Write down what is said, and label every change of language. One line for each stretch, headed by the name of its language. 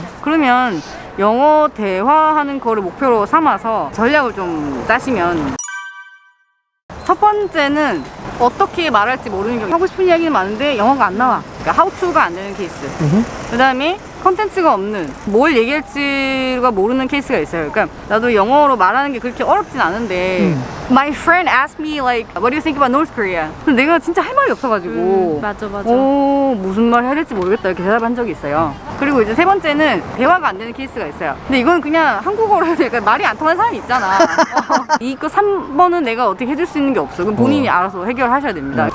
Korean: 그러면 영어 대화하는 거를 목표로 삼아서 전략을 좀 짜시면 첫 번째는 어떻게 말할지 모르는 경우 하고 싶은 이야기는 많은데 영어가 안 나와. 그러니까
English: how to
Korean: 가 안 되는 케이스. 그 다음에 컨텐츠가 없는 뭘 얘기할지가 모르는 케이스가 있어요. 그러니까 나도 영어로 말하는 게 그렇게 어렵진 않은데
English: My friend asked me like What do you think about North Korea?
Korean: 근데 내가 진짜 할 말이 없어가지고 맞아. 무슨 말 해야 될지 모르겠다 이렇게 대답한 적이 있어요. 그리고 이제 세 번째는 대화가 안 되는 케이스가 있어요. 근데 이건 그냥 한국어로 해도 약간 말이 안 통하는 사람이 있잖아. 이거 3번은 내가 어떻게 해줄 수 있는 게 없어. 그럼 본인이 알아서 해결하셔야 됩니다.